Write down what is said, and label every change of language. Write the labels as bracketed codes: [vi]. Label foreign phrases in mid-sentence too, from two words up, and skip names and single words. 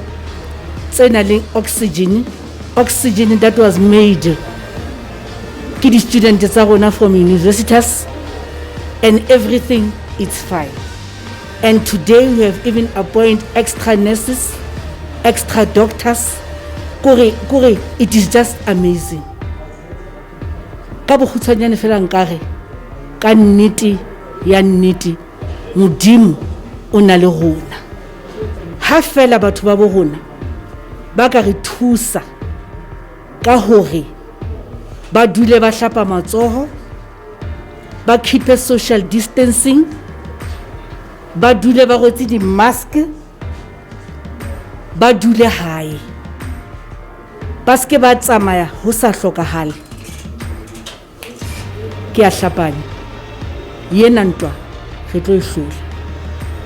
[en] Oxygen that was made to students from Universitas, and everything is fine. And today we have even appointed extra nurses, extra doctors. It is just amazing. [st] Ka nnete ya nnete modimo o na le rona, ha fela batho ba bo rona ba ka re thusa ka hore ba dule ba hlapa matsoho, ba [en] keep social distancing, [st] ba dule ba rwetse di mask, ba dule hae, ba ske ba tsamaya ho sa hlokahale. Ke a hlapanya yena ntwa re tlo e hlola.